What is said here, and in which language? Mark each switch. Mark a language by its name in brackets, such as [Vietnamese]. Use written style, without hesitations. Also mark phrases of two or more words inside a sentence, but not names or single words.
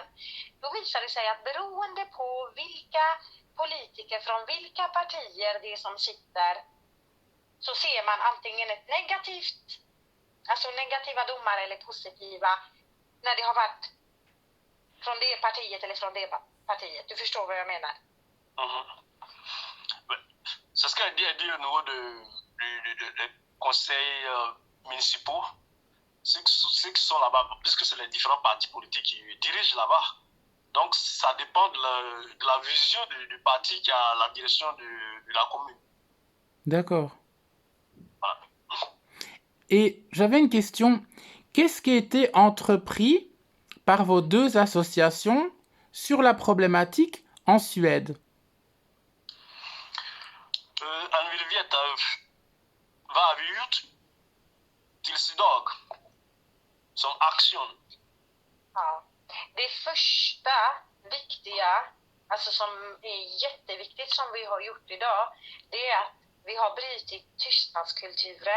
[Swedish] Då visar det sig att beroende på vilka politiker från vilka partier det är som sitter, så ser man antingen ett negativa domar eller positiva när det har varit från det partiet eller från det partiet. Du förstår vad jag menar? [French] C'est ce qu'elle dit au niveau des conseils municipaux, ceux qui sont là-bas, puisque c'est les différents partis politiques qui dirigent là-bas. Donc ça dépend de la vision du parti qui a la direction de la commune. D'accord. Voilà. Et j'avais une question. Qu'est-ce qui a été entrepris par vos 2 associations sur la problématique en Suède? [Swedish] Vad har vi gjort? tills idag som action? Ja. Det första viktiga, alltså som är jätteviktigt som vi har gjort idag, det är att vi har brutit tystnadskulturen.